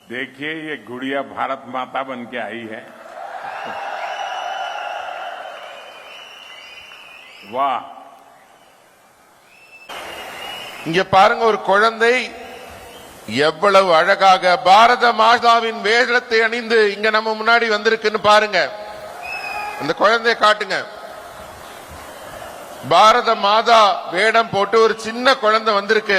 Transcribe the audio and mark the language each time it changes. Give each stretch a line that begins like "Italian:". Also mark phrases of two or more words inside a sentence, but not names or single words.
Hindi: देखिए ये गुड़िया भारत माता बन के आई है। वाह,
Tamil: இங்க பாருங்க, ஒரு குழந்தை எவ்வளவு அழகாக பாரத மாதாவின் வேஷத்தை அணிந்து இங்க நம்ம முன்னாடி வந்திருக்குன்னு பாருங்க. அந்த குழந்தையை காட்டுங்க. பாரத மாதா வேடம் போட்டு ஒரு சின்ன குழந்தை வந்திருக்கு.